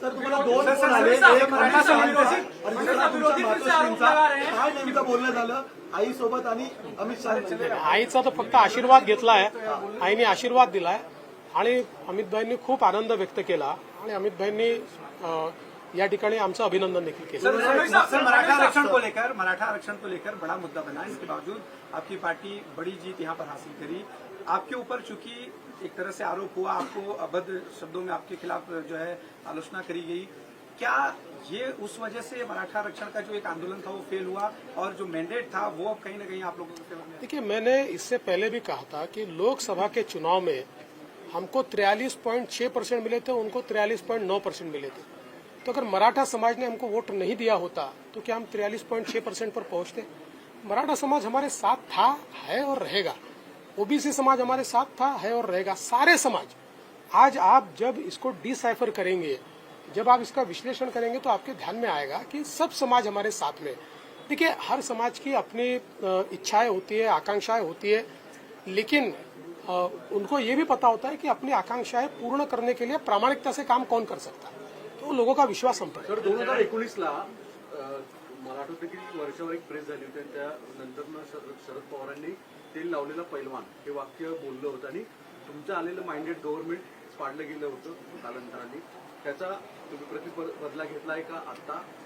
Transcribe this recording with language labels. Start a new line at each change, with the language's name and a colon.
Marathi: Sir तुम्हाला दोन phone आले, एक अमित शहाचा आणि दुसरा तुमच्या मातोश्रींचा. काय नेमकं बोलणं झालं आईसोबत आणि अमित शहा? आईचा तर फक्त आशीर्वाद घेतलाय, आईने आशीर्वाद दिलाय आणि अमितभाईंनी खूप आनंद व्यक्त केला आणि अमितभाईंनी या ठिकाणी आमचं अभिनंदन देखील केलं.
Hindi: सर मराठा आरक्षण को लेकर बड़ा मुद्दा बना, इसके बावजूद आपकी पार्टी बड़ी जीत यहाँ पर हासिल करी. आपके ऊपर चूंकि एक तरह से आरोप हुआ, आपको अभद्र शब्दों में आपके खिलाफ जो है आलोचना करी गई, क्या ये उस वजह से मराठा आरक्षण का जो एक आंदोलन था वो फेल हुआ और जो मैंडेट था वो अब कहीं न कहीं आप लोगों के फेवर में? देखिए, मैंने इससे पहले भी कहा था कि लोकसभा के चुनाव में हमको 43.6% मिले थे, उनको 43.9% मिले थे. तो अगर मराठा समाज ने हमको वोट नहीं दिया होता तो क्या हम 43.6% पर पहुंचते? मराठा समाज हमारे साथ था, है और रहेगा. ओबीसी समाज हमारे साथ था, है और रहेगा. सारे समाज. आज आप जब इसको डिसाइफर करेंगे, जब आप इसका विश्लेषण करेंगे तो आपके ध्यान में आएगा कि सब समाज हमारे साथ में. देखिए, हर समाज की अपनी इच्छाएं होती है, आकांक्षाएं होती है, लेकिन उनको ये भी पता होता है कि अपनी आकांक्षाएं पूर्ण करने के लिए प्रामाणिकता से काम कौन कर सकता है. तो लोगों का विश्वास हम पर.
Marathi: तर 2019ला मराठवाड्यातील वर्षावर एक प्रेस झाली होती आणि त्यानंतर शरद पवारांनी तेल लावलेला पैलवान हे वाक्य बोललं होतं आणि तुमचं आलेलं माइंडेड गव्हर्नमेंट पाडलं गेलं होतं कालांतराने. त्याचा तुम्ही बदला घेतलाय का आता?